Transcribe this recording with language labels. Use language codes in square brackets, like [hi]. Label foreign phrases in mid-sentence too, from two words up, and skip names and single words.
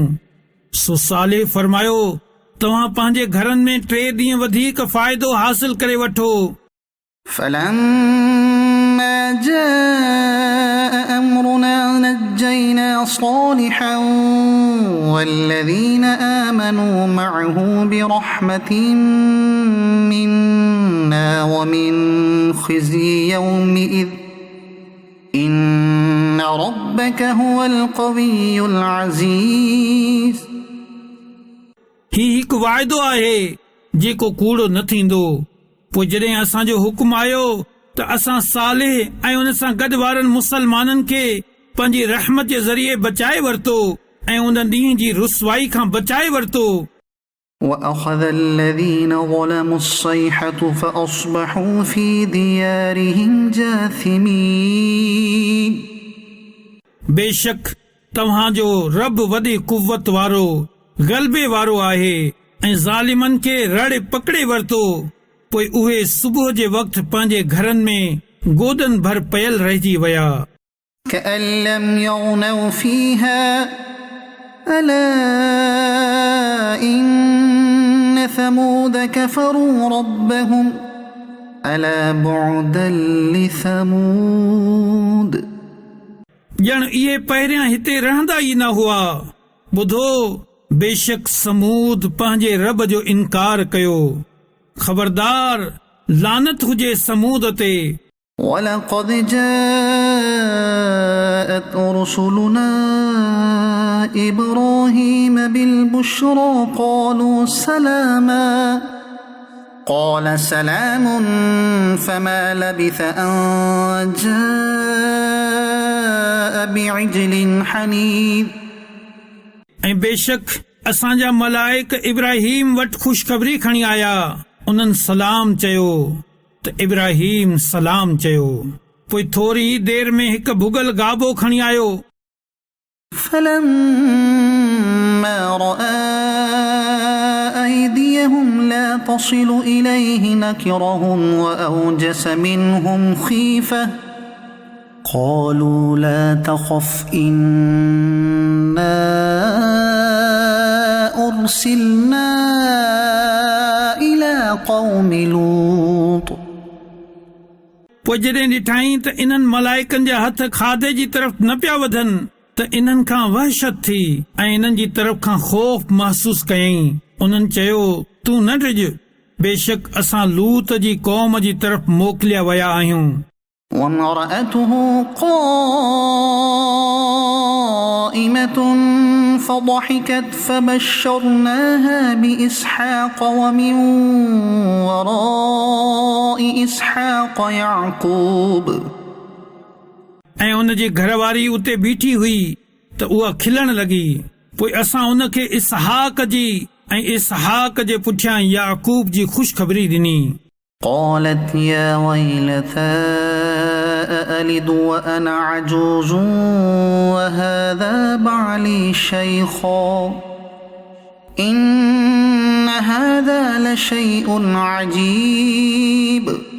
[sd] सो सालिह फरमायो, तव्हां पंहिंजे घरनि में 3 ॾींहं वधीक फ़ाइदो हासिल करे वठो। [ar] فلما جاء أمرنا نجينا صالحا والذين آمنوا معه برحمة منا ومن خزي يومئذ إن ربك هو القوي العزيز। [sd] ही हिकु वाइदो आहे जेको कूड़ो न थींदो। पोइ जॾहिं असांजो हुकुम आयो त असां सालिह ऐं उन सां गॾु वारनि मुसलमाननि खे पंहिंजी रहमत जे ज़रिए बचाए वरितो ऐं उन ॾींहं जी रुसवाई खां बचाए वरितो। [ar] وأخذ الذين ظلموا الصيحة فأصبحوا في ديارهم جاثمين। [sd] बेशक तव्हांजो रब वॾी कुव्वत वारो ग़लबे वारो आहे ऐं ज़ालिमनि खे रड़े पकड़े वरितो। पोइ उहे सुबुह जे वक़्तु पंहिंजे घरनि में गोदनि भर पयल रहिजी विया। [ar] كأن لم يغنوا فيها ألا إن ثمود كفروا ربهم ألا بعدا لثمود [sd] ॼण इहे पहिरियां हिते रहंदा ई न हुआ। ॿुधो, बेशक समूद पंहिंजे रब जो इनकार कयो। ख़बरदार, लानत हुजे समूद ते। [ar] ولقد جاءت رسلنا إبراهيم بالبشرى قالوا سلاما قال سلام فما لبث أن جاء بعجل حنيذ [sd] ऐं बेशक असांजा मलाइक इब्राहिम वटि ख़ुशख़बरी खणी आया। उन्हनि सलाम चयो त इब्राहिम सलाम चयो। पोइ थोरी ई देर में हिकु भुगल गाबो खणी आयो। [ar] فلما رأى أيديهم لا تصل إليه نكرهم وأوجس منهم خيفة قالوا لا تخف إنا أرسلنا إلى قوم لوط [sd] पोइ जॾहिं ॾिठाई त इन्हनि मलाइकनि जा हथ खाधे जी तरफ़ न पिया वधनि त इन्हनि खां वहशत थी ऐं इन्हनि जी तरफ़ खां ख़ौफ़ महसूस कयईं। उन्हनि चयो, तूं न डिॼ, बेशक असां लूत जी क़ौम जी तरफ़ मोकिलिया विया आहियूं। [ar] وامرأته قائمة فضحكت فبشرناها بإسحاق ومن وراء إسحاق يعقوب [sd] ऐं उन जी घरवारी उते बीठी हुई त उहा खिलण लॻी। पोइ असां उन खे इसहाक जी ऐं इसहाक जे पुठियां याकूब जी ख़ुशख़बरी ॾिनी। [ar] قالت يا ويلتى أألد وأنا عجوز وهذا بعلي شيخا إن هذا لشيء عجيب